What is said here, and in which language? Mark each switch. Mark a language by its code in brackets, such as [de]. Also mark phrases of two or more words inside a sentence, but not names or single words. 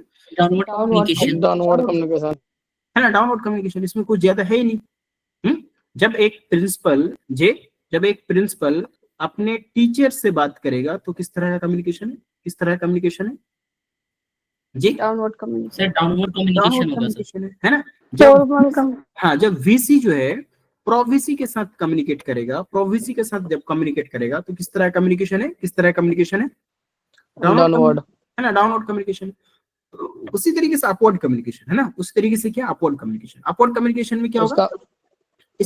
[en] Downward communication. downward communication. [hi] है ना, [en] downward communication, [hi] इसमें कुछ ज्यादा है ही नहीं। जब एक प्रिंसिपल अपने टीचर से बात करेगा तो किस तरह का कम्युनिकेशन है, जी, डाउनवर्ड Sir, कम्युनिकेशन। [en] downward communication होगा sir. [hi] कम्युनिकेशन है ना। फॉर्मल कम, हाँ, जब वीसी जो है प्रोवीसी के साथ कम्युनिकेट करेगा, जब कम्युनिकेट करेगा तो किस तरह कम्युनिकेशन है, डाउनवर्ड। है ना, [en] downward communication. [hi] उसी तरीके से [en] upward communication, [hi] है ना, उसी तरीके से क्या [en] upward communication [hi] में क्या होगा,